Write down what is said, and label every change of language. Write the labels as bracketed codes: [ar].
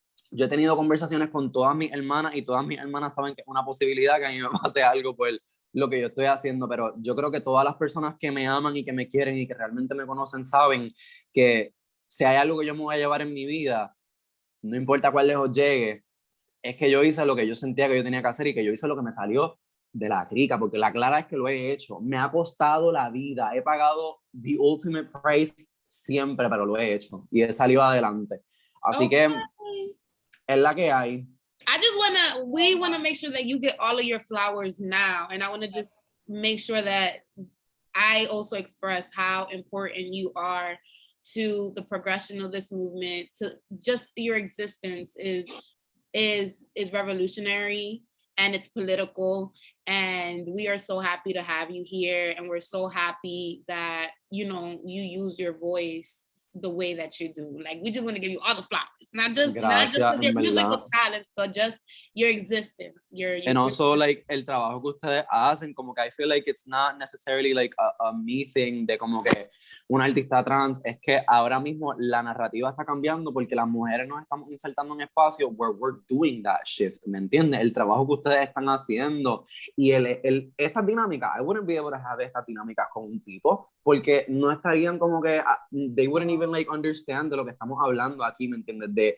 [es] Yo he tenido conversaciones con todas mis hermanas y todas mis hermanas saben que es una posibilidad que a mí me pase algo por lo que yo estoy haciendo, pero yo creo que todas las personas que me aman y que me quieren y que realmente me conocen saben que si hay algo que yo me voy a llevar en mi vida, no importa cuál lejos llegue, es que yo hice lo que yo sentía que yo tenía que hacer y que yo hice lo que me salió de la crica, porque la clara es que lo he hecho. Me ha costado la vida, he pagado [en] the ultimate price [es] siempre, pero lo he hecho y he salido adelante. Así que es la que hay. [en] We wanna make sure that you get all of your flowers now, and I wanna just make sure that I also express how important you are to the progression of this movement, to just your existence is revolutionary and it's political, and we are so happy to have you here, and we're so happy that you use your voice the way that you do. Like, we just want to give you all the flowers, not just your musical talents, but just your existence. And also like [es] el trabajo que ustedes hacen, como que [en] I feel like it's not necessarily like a me thing [es] de como que una artista trans, es que ahora mismo la narrativa está cambiando porque las mujeres nos estamos insertando en espacios [en] where we're doing that shift, [es] ¿me entiendes? El trabajo que ustedes están haciendo y esta dinámica, [en] I wouldn't be able to have [es] esta dinámica con un tipo porque no estarían como que, [en] they wouldn't even like understand [es] de lo que estamos hablando aquí, ¿me entiendes?